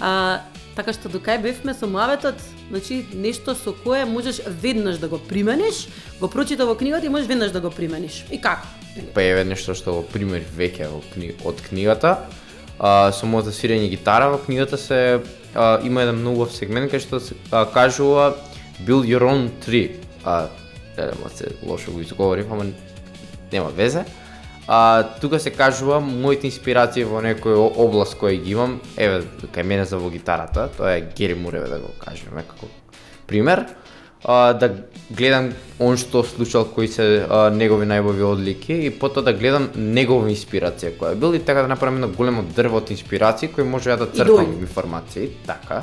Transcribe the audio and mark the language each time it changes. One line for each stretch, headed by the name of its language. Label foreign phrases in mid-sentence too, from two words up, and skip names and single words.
Macedonian: Така што докај бевме со муабетот, значи нешто со кое можеш веднаш да го примениш, го прочита во книгата и можеш веднаш да го примениш. И како? Па еве нешто што го пример веќе од книгата. Со моето свирење гитара во книгата се има еден многу сегмент кај што се кажува
English: build your own tree.
Macedonian: Се лошо го изговорив, ама нема везе. Тука се кажува моите инспирации во некој област кој ги имам, еве кај мене за во гитарата, тоа е Гери Мур, еве да го кажеме како пример. Да гледам он што слушал, кои се негови најубави одлики и потоа да гледам негова инспирација која бил и така да направам едно големо дрво од инспирации кој може да црпам информации, така.